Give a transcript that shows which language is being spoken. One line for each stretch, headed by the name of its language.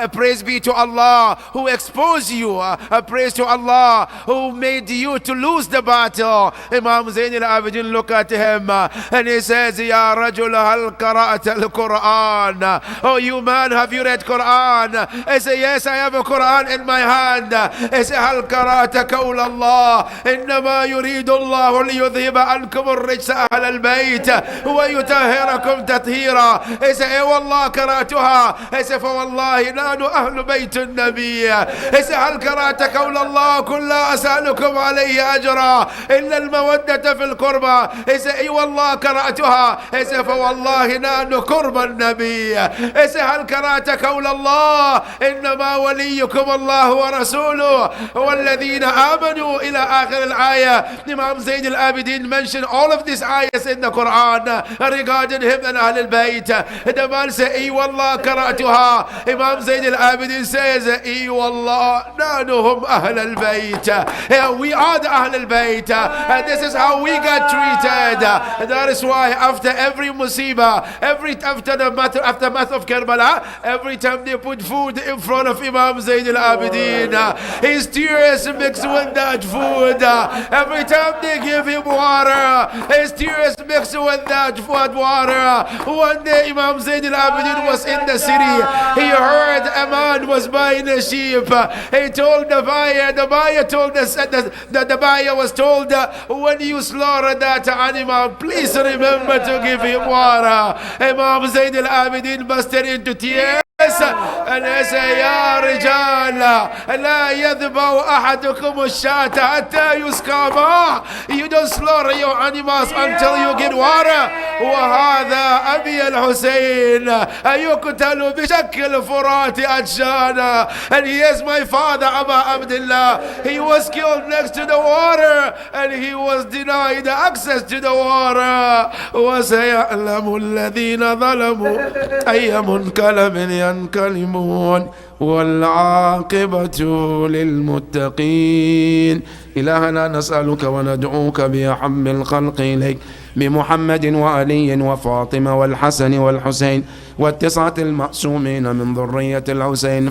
English: Praise be to Allah who exposed you. Praise to Allah who made you to lose the battle. Imam Zayn al-Abidin look at him and he says, Ya Rajul hal qara'at al-Quran. Oh, you man, have you read Quran? I say, yes, I have a Quran in my hand.
Arabic: I say, hal qara'at qawl Allah. إنما يريد الله ليذهب عنكم الرجس أهل البيت ويطهركم تطهيرا. I say, إيه والله قرأتها. I say, فوالله نحن أهل بيت النبي. I say, هل قرأت قول الله قل لا أسألكم عليه أجرا إلا المودة في القربى. I say, إيه والله قرأتها. I say, فوالله نحن قرب النبي. I say, هل قرأت قول الله إنما وليكم الله ورسوله والذين آمنوا إلى آخر الآية.
English: Imam Zayn al-Abidin mentioned all of these ayahs in the Quran regarding him and Ahl al-Bayt.
Arabic: The man said, إي والله قرأتها. Imam Zayn al-Abidin says, إي والله نحن أهل البيت.
English: We are the Ahl al-Bayt. And this is how we got treated. That is why after every musibah, after the aftermath of Karbala, every time they put food in front of Imam Zayn al-Abidin, his tears mixed with that food. Every time they give him water, his tears mixed with that water. One day Imam Zayn al-Abidin was in the city. He heard a man was buying a sheep. He told the buyer told us that the buyer was told, when you slaughter that animal, please remember to give him water. Imam Zayn al-Abidin busted into tears.
Arabic: And I say, يا رجال لا يذبح أحدكم الشاة حتى يسقى ماء.
English: You don't slaughter your animals until you get water.
Arabic: وهذا أبي الحسين يقتل بشكل فرات أجشانا.
English: And he is my father, Aba Abdullah. He was killed next to the water and he was denied access to the water.
Arabic: وسيعلم الذين ظلموا أي منقلب ينقلبون والعاقبة للمتقين. إلهنا نسألك وندعوك بأحب الخلق إليك بمحمد وعلي وفاطمة والحسن والحسين والتسعة المعصومين من ذرية الحسين.